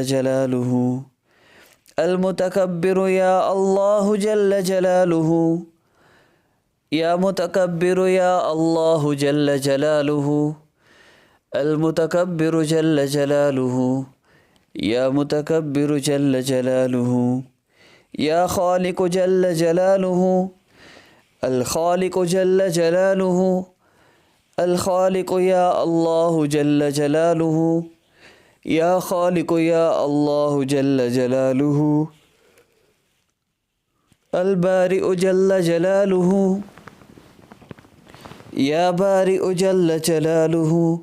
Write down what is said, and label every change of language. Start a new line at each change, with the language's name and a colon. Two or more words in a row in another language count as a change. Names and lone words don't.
Arabic: جلاله، المتكبر يا الله جل جلاله، يا متكبر يا الله جل جلاله، المتكبر جل جلاله، يا متكبر جل جلاله، या خالق جل جلاله، الخالق جل جلاله، الخالق يا الله جل جلاله، يا خالق يا الله جل جلاله، البارئ جل جلاله، يا بارئ جل جلاله,